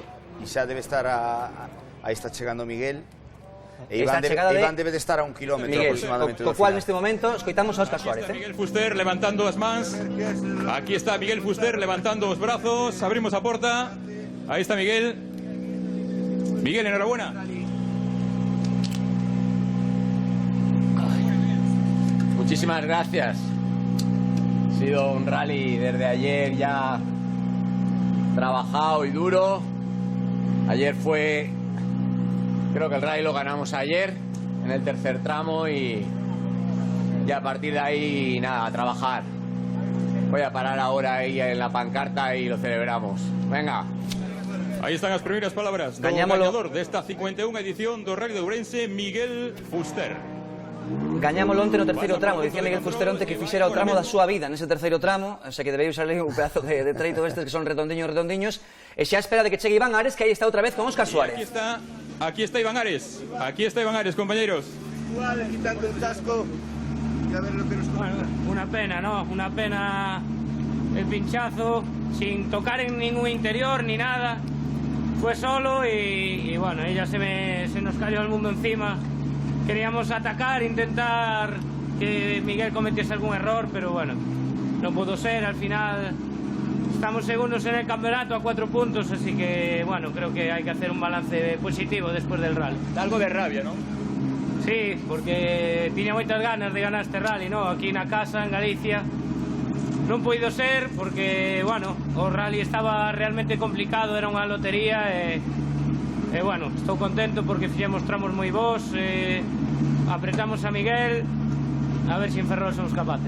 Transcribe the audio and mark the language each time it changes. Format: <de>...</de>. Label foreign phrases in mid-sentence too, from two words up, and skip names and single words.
<gl>E xa debe estar aí está chegando Miguel. E Esta Iván debe de estar a 1 kilómetro aproximadamente. Co cual neste momento escoitamos a Óscar Suárez. Miguel Fuster levantando as mans. Aquí está Miguel Fuster levantando os brazos. Abrimos a porta. Aí está Miguel. Miguel,</gl> <es>enhorabuena. Muchísimas gracias. Ha sido un rally desde ayer ya trabajado y duro. Ayer fue, creo que el rally lo ganamos ayer en el tercer tramo y a partir de ahí nada, a trabajar. Voy a parar ahora ahí en la pancarta y lo celebramos. Venga.</es> <gl>Aí están as primeiras palabras do gañador desta 51 edición do Rally de Ourense, Miguel Fuster. Gañámolo onte no terceiro tramo, dicía Miguel Fuster onte que fixera o tramo da súa vida nese terceiro tramo,</gl> <es>o sea</es> <gl>que debeu salir un pedazo de treito estes que son redondiños, e xa espera de que chegue Iván Ares, que aí está outra vez con Óscar Suárez. Aquí está Iván Ares,</gl> <es>compañeros. Igual, quitando el casco y a ver lo que nos cuenta. Bueno, una pena, ¿no? Una pena el pinchazo, sin tocar en ningún interior ni nada. Fue solo y bueno, ella se nos cayó el mundo encima. Queríamos atacar, intentar que Miguel cometiese algún error, pero bueno, no pudo ser. Al final estamos segundos en el campeonato a 4 puntos, así que bueno, creo que hay que hacer un balance positivo después del rally. Algo de rabia, ¿no?</es> <gl>Sí, porque tiña moitas ganas de ganar este rally, ¿no? Aquí na casa, en Galicia. Non puido ser porque, bueno, o rally estaba realmente complicado, era unha lotería e bueno, estou contento porque fixemos tramos moi bons, apretamos a Miguel, a ver se en Ferrol somos capaces.</gl>